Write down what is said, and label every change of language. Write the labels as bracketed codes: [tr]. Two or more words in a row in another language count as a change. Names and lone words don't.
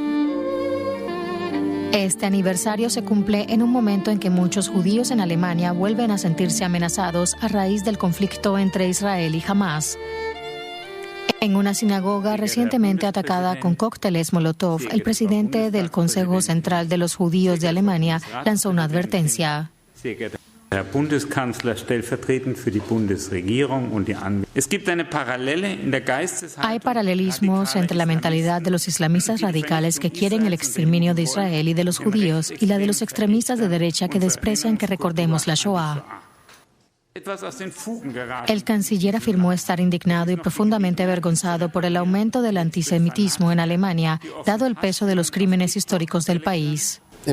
[es] Este aniversario se cumple en un momento en que muchos judíos en Alemania vuelven a sentirse amenazados a raíz del conflicto entre Israel y Hamas. En una sinagoga recientemente atacada con cócteles Molotov, el presidente del Consejo Central de los Judíos de Alemania lanzó una advertencia. [de] Herr Bundeskanzler, stellvertretend für die Bundesregierung und die Anwendung. Es gibt eine Parallele in der Geisteshaltung. [es] Hay paralelismos entre la mentalidad de los islamistas radicales que quieren el exterminio de Israel y de los judíos y la de los extremistas de derecha que desprecian que recordemos la Shoah. El canciller afirmó estar indignado y profundamente avergonzado por el aumento del antisemitismo en Alemania, dado el peso de los crímenes históricos del país.